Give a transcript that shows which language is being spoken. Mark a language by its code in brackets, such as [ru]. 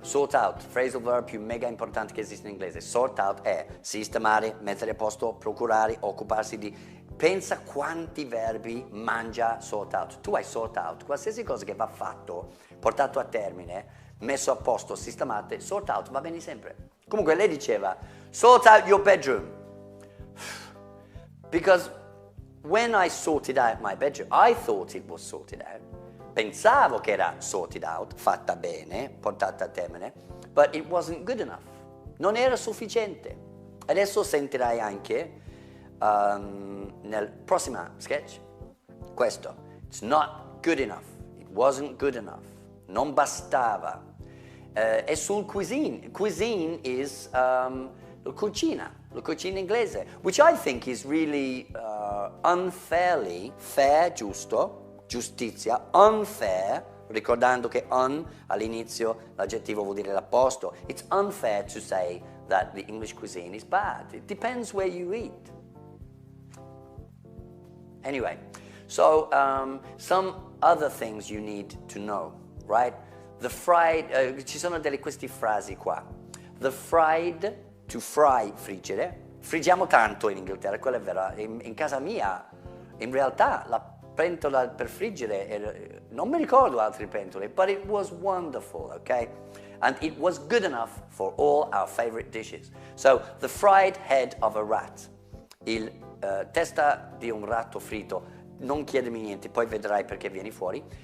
[it] Sort out, phrasal verb più mega importante che esiste in inglese. Sort out è sistemare, mettere a posto, procurare, occuparsi di. Pensa quanti verbi mangia sort out. Tu hai sort out, qualsiasi cosa che va fatto, portato a termine, messo a posto, sistemate, sort out, va bene sempre. Comunque lei diceva, [en] sort out your bedroom. Because when I sorted out my bedroom, I thought it was sorted out. [it] Pensavo che era sorted out, fatta bene, portata a termine, [en] but it wasn't good enough. [it] Non era sufficiente. Adesso sentirai anche nel prossimo sketch questo. [en] It's not good enough. It wasn't good enough. [it] Non bastava. E sul cuisine. Cuisine is la cucina inglese, [en] which I think is really unfairly, [it] fair, giusto, giustizia, unfair, ricordando che all'inizio l'aggettivo vuol dire l'opposto. [en] It's unfair to say that the English cuisine is bad. It depends where you eat. Anyway, so some other things you need to know, right? The fried, [it] ci sono queste frasi qua. [en] The fried, to fry, friggere. [it] Friggiamo tanto in Inghilterra, quello è vero. In casa mia, in realtà, la pentola per friggere, non mi ricordo altre pentole, [en] but it was wonderful, okay? And it was good enough for all our favorite dishes. So, the fried head of a rat, [it] il testa di un ratto fritto, non chiedermi niente, poi vedrai perché vieni fuori.